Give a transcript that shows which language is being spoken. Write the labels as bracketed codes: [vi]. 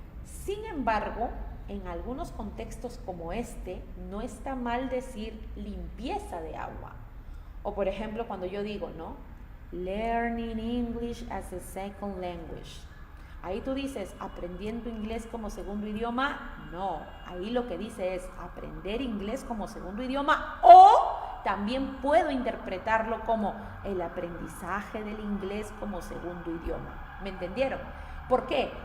[es] Sin embargo, en algunos contextos como este, no está mal decir limpieza de agua. O por ejemplo, cuando yo digo, ¿no? [en] Learning English as a second language. [es] Ahí tú dices, aprendiendo inglés como segundo idioma. No, ahí lo que dice es aprender inglés como segundo idioma, o también puedo interpretarlo como el aprendizaje del inglés como segundo idioma. ¿Me entendieron? ¿Por qué?